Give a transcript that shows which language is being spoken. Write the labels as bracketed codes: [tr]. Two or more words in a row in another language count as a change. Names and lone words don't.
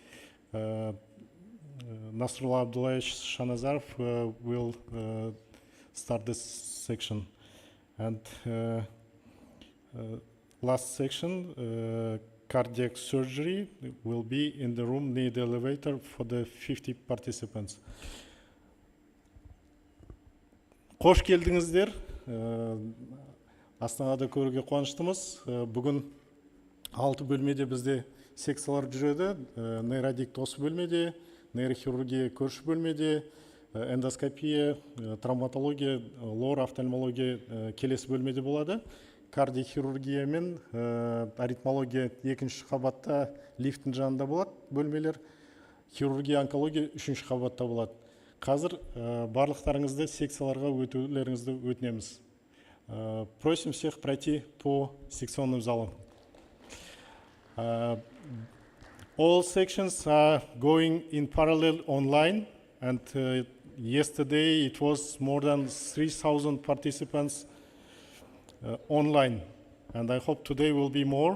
[en] Nasrullah Abdullayev Shanazarov will start this section. And last section, cardiac surgery, will be in the room near the elevator for the 50 participants. [kk] Қош келдіңіздер. Астанада көруге қуаныштымыз. Бүгін 6 бөлмеде бізде секциялар жүреді. NeuroAddicts осы бөлмеде, нейрохирургия көрші бөлмеде, эндоскопия, травматология, лор, офтальмология келесі бөлмеде болады. Кардиохирургия мен аритмология екінші қабатта лифттің жанында болады бөлмелер. Хирургия, онкология үшінші қабатта болады. Қазір барлықтарыңызды секцияларға өтулеріңізді өтінеміз. [ru] Просим всех пройти по секционным залам. [en] All sections are going in parallel online, and yesterday it was more than 3,000 participants online, and I hope today will be more.